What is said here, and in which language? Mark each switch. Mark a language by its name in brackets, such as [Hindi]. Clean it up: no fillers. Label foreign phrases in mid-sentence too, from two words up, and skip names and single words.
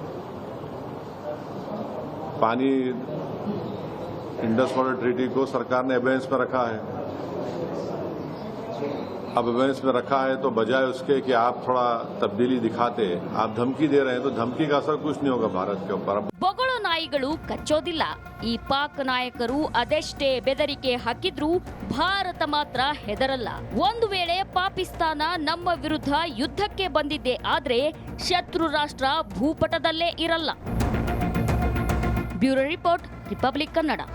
[Hindi] पानी इंडस वाटर ट्रीटी को सरकार ने एबेंस में रखा है। अब एबेंस में रखा है तो बजाय उसके कि आप थोड़ा तब्दीली दिखाते, आप धमकी दे रहे हैं, तो धमकी का असर कुछ नहीं होगा भारत के ऊपर। [Kannada] ಬೊಗಳು ನಾಯಿಗಳು ಕಚ್ಚೋದಿಲ್ಲ. ಈ ಪಾಕ್ ನಾಯಕರು ಅದೆಷ್ಟೇ ಬೆದರಿಕೆ ಹಾಕಿದ್ರೂ ಭಾರತ ಮಾತ್ರ ಹೆದರಲ್ಲ. ಒಂದು ವೇಳೆ ಪಾಕಿಸ್ತಾನ ನಮ್ಮ ವಿರುದ್ಧ ಯುದ್ಧಕ್ಕೆ ಬಂದಿದ್ದೆ ಆದ್ರೆ ಶತ್ರು ರಾಷ್ಟ್ರ ಭೂಪಟದಲ್ಲೇ ಇರಲ್ಲ. [English] Bureau Report, [Kannada] ರಿಪಬ್ಲಿಕ್ ಕನ್ನಡ.